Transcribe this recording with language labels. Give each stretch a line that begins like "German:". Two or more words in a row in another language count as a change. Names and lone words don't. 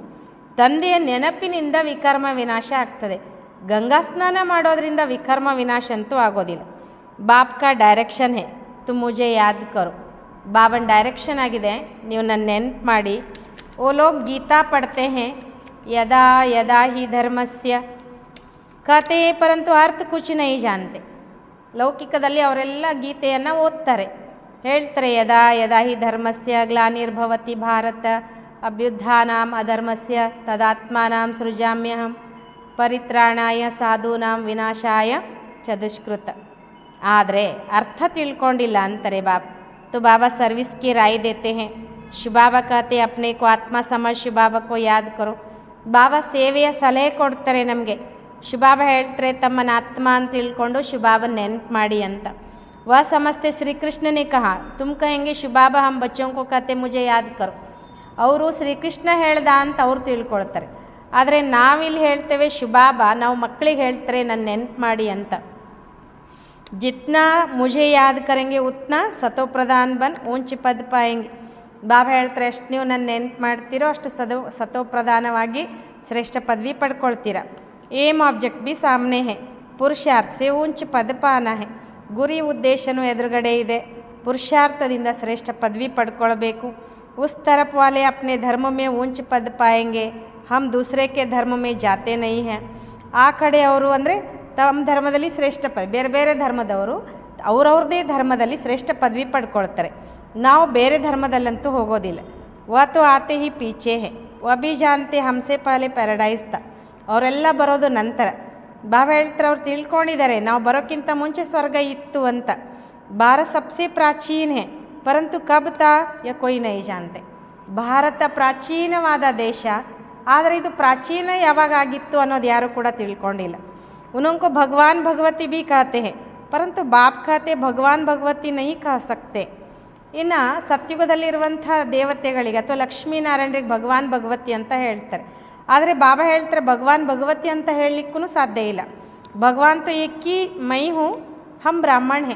Kannada: ತಂದೆಯ ನೆನಪಿನಿಂದ ವಿಕರ್ಮ ವಿನಾಶ ಆಗ್ತದೆ, ಗಂಗಾ ಸ್ನಾನ ಮಾಡೋದ್ರಿಂದ ವಿಕರ್ಮ ವಿನಾಶ ಅಂತೂ ಆಗೋದಿಲ್ಲ.
Hindi: बाप का डायरेक्शन है, तुम मुझे याद करो.
Kannada: ಬಾಬನ ಡೈರೆಕ್ಷನ್ ಆಗಿದೆ, ನೀವು ನನ್ನ ನೆನ್ಪು ಮಾಡಿ.
Hindi: ओ लोग गीता पढ़ते हैं,
Sanskrit: ಯದಾ ಯದಾ ಹಿ ಧರ್ಮಸ್ಯ
Hindi: कहते, परंतु अर्थ कुछ नहीं जानते.
Kannada: ಲೌಕಿಕದಲ್ಲಿ ಅವರೆಲ್ಲ ಗೀತೆಯನ್ನು ಓದ್ತಾರೆ, ಹೇಳ್ತಾರೆ,
Sanskrit: ಯದಾ ಯದಾ ಹಿ ಧರ್ಮಸ್ಯ ಗ್ಲಾನಿರ್ಭವತಿ ಭಾರತ ಅಭ್ಯುತ್ಥಾನಾಂ ಅಧರ್ಮಸ್ಯ ತದಾತ್ಮಾನಾಂ ಸೃಜಾಮ್ಯಹಂ ಪರಿತ್ರಾಣಾಯ ಸಾಧೂನಾಂ ವಿನಾಶಾಯ ಚ ದುಷ್ಕೃತ.
Kannada: ಆದರೆ ಅರ್ಥ ತಿಳ್ಕೊಂಡಿಲ್ಲ ಅಂತಾರೆ ಬಾಬಾ.
Hindi: तो बाबा सर्विस की राय देते हैं. शिव बाबा कहते अपने को आत्मा समझ शिव बाबा को याद करो.
Kannada: ಬಾಬಾ ಸೇವೆಯ ಸಲಹೆ ಕೊಡ್ತಾರೆ ನಮಗೆ. ಶಿವ ಬಾಬಾ ಹೇಳ್ತಾರೆ, ತಮ್ಮನ ಆತ್ಮ ಅಂತ ತಿಳ್ಕೊಂಡು ಶಿವ ಬಾಬಾ ನೆನ್ಪು ಮಾಡಿ ಅಂತ.
Hindi: वह समझते श्री कृष्ण ने कहा, तुम कहेंगे शिव बाबा हम बच्चों को कहते मुझे याद करो.
Kannada: ಅವರು ಶ್ರೀಕೃಷ್ಣ ಹೇಳ್ದ ಅಂತ ಅವ್ರು ತಿಳ್ಕೊಳ್ತಾರೆ. ಆದರೆ ನಾವಿಲ್ಲಿ ಹೇಳ್ತೇವೆ ಶಿವಬಾಬಾ ನಾವು ಮಕ್ಕಳಿಗೆ ಹೇಳ್ತಾರೆ ನನ್ನ ನೆನ್ಪು ಮಾಡಿ ಅಂತ.
Hindi: जितना मुझे याद करेंगे उतना सतोप्रधान बन ऊंच पद पाएंगे.
Kannada: ಬಾಬಾ ಹೇಳ್ತಾರೆ ಎಷ್ಟು ನೀವು ನನ್ನ ನೆನ್ಪು ಮಾಡ್ತೀರೋ ಅಷ್ಟು ಸತೋಪ್ರಧಾನವಾಗಿ ಶ್ರೇಷ್ಠ ಪದವಿ ಪಡ್ಕೊಳ್ತೀರ.
English: aim object
Hindi: भी सामने है, पुरुषार्थ से ऊंच पद पाना है.
Kannada: ಗುರಿ ಉದ್ದೇಶನೂ ಎದುರುಗಡೆ ಇದೆ. ಪುರುಷಾರ್ಥದಿಂದ ಶ್ರೇಷ್ಠ ಪದವಿ ಪಡ್ಕೊಳ್ಬೇಕು.
Hindi: उस तरफ वाले अपने धर्म में ऊंच पद पाएंगे, हम दूसरे के धर्म में जाते नहीं हैं.
Kannada: ಆ ಕಡೆ ಅವರು ಅಂದರೆ ತಮ್ಮ ಧರ್ಮದಲ್ಲಿ ಶ್ರೇಷ್ಠ ಬೇರೆ ಬೇರೆ ಧರ್ಮದವರು ಅವ್ರವ್ರದ್ದೇ ಧರ್ಮದಲ್ಲಿ ಶ್ರೇಷ್ಠ ಪದವಿ ಪಡ್ಕೊಳ್ತಾರೆ. ನಾವು ಬೇರೆ ಧರ್ಮದಲ್ಲಂತೂ ಹೋಗೋದಿಲ್ಲ.
Hindi: वो तो आते ही पीछे हैं वो भी जानते हमसे पहले पैराडाइज था.
Kannada: ಅವರೆಲ್ಲ ಬರೋದು ನಂತರ. ಬಾಬಾ ಹೇಳ್ತಾರೆ ಅವ್ರು ತಿಳ್ಕೊಂಡಿದ್ದಾರೆ ನಾವು ಬರೋಕ್ಕಿಂತ ಮುಂಚೆ ಸ್ವರ್ಗ ಇತ್ತು ಅಂತ.
Hindi: भारत सबसे प्राचीन है परंतु कब था यह कोई नहीं जानते.
Kannada: ಭಾರತ ಪ್ರಾಚೀನವಾದ ದೇಶ, ಆದರೆ ಇದು ಪ್ರಾಚೀನ ಯಾವಾಗ ಆಗಿತ್ತು ಅನ್ನೋದು ಯಾರೂ ಕೂಡ ತಿಳ್ಕೊಂಡಿಲ್ಲ.
Hindi: उनको भगवान भगवती भी कहते हैं परंतु बाप कहते भगवान भगवती नहीं कह सकते.
Kannada: ಇನ್ನು ಸತ್ಯುಗದಲ್ಲಿರುವಂಥ ದೇವತೆಗಳಿಗೆ ಅಥವಾ ಲಕ್ಷ್ಮೀನಾರಾಯಣರಿಗೆ ಭಗವಾನ್ ಭಗವತಿ ಅಂತ ಹೇಳ್ತಾರೆ. ಆದರೆ ಬಾಬಾ ಹೇಳ್ತಾರೆ ಭಗವಾನ್ ಭಗವತಿ ಅಂತ ಹೇಳಲಿಕ್ಕೂ ಸಾಧ್ಯ ಇಲ್ಲ.
Hindi: भगवान तो एक ही मैं हूँ हम ब्राह्मण हैं.